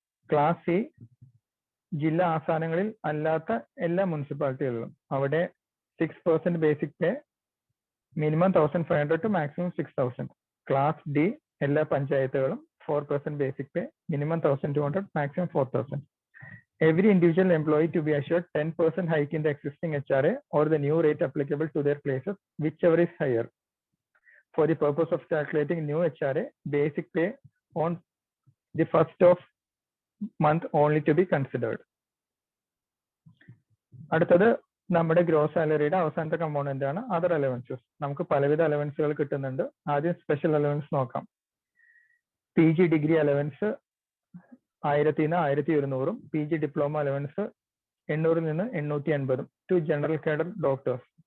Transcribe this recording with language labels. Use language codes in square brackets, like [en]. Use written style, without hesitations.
[ml] Class C ജില്ലാ ആസ്ഥാനങ്ങളിൽ അല്ലാത്ത എല്ലാ മുനിസിപ്പാലിറ്റികളിലും. അവിടെ 6% basic pay, minimum 1,500 to maximum 6,000. Class D എല്ലാ പഞ്ചായത്തുകളും 4% basic pay, minimum 1,200, maximum 4,000. [en] Every individual employee to be assured 10% hike in the existing HRA or the new rate applicable to their places, whichever is higher. For the purpose of calculating new HRA, basic pay on the first of month only to be considered. [ml] അടുത്തത് നമ്മുടെ gross സാലറിയുടെ അവസാനത്തെ component ആണ് other allowances. നമുക്ക് പലവിധ അലവൻസുകൾ കിട്ടുന്നുണ്ട്. ആദ്യം special allowance നോക്കാം. PG degree allowance 1000 നിന്ന് 1200, PG ഡിപ്ലോമ അലവൻസ് 800 നിന്ന് 880 ടു ജനറൽ കേഡർ ഡോക്ടേഴ്സ്.